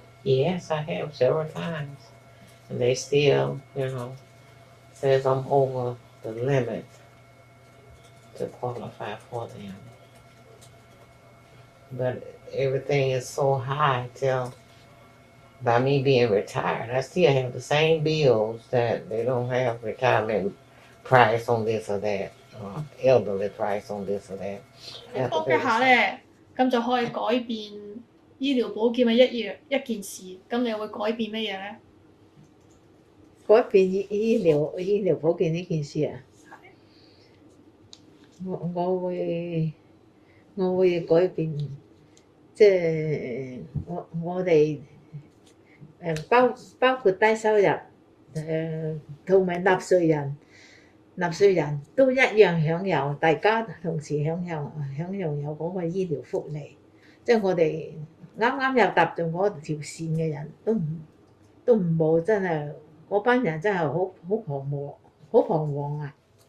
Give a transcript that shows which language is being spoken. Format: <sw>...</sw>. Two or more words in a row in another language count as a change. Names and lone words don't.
<en>Yes, I have several times. And they still, says I'm over the limit to qualify for them. But everything is so high till by me being retired, I still have the same bills that they don't have retirement price on this or that, or elderly price on this or that.</en> <yue>科嘅下咧，咁就可以改變醫療保險嘅一件事，咁你會改變乜嘢咧？改變醫療保健呢件事啊？我會改變，即係我哋包括低收入同埋納稅人都一樣享有，大家同時享用有嗰個醫療福利，即係我哋啱又踏到嗰條線嘅人都唔冇，真係嗰班人真係好彷徨啊！</yue>